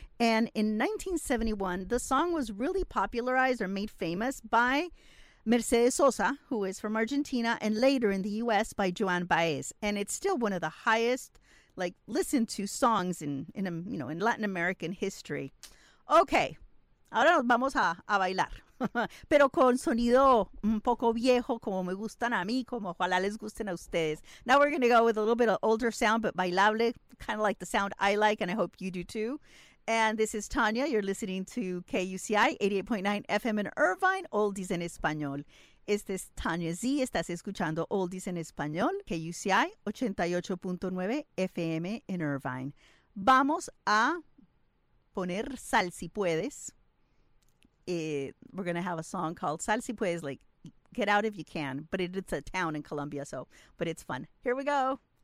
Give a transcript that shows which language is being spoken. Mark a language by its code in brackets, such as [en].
[en] And in 1971, the song was really popularized or made famous by Mercedes Sosa, who is from Argentina, and later in the US by Joan Baez. And it's still one of the highest, like, listened to songs in Latin American history. [es] Okay, ahora nos vamos a bailar, pero con sonido un poco viejo, como me gustan a mí, como ojalá les gusten a ustedes. [en] Now we're going to go with a little bit of older sound, but bailable, kind of like the sound I like, and I hope you do too. And this is Tanya. You're listening to KUCI 88.9 FM in Irvine, Oldies en Español. [es] Este es Tanya Z. Estás escuchando Oldies en Español, KUCI 88.9 FM en Irvine. Vamos a poner Sal Si Puedes. [en] We're going to have a song called Sal Si Puedes, like, get out if you can. But it's a town in Colombia, so, but it's fun. Here we go.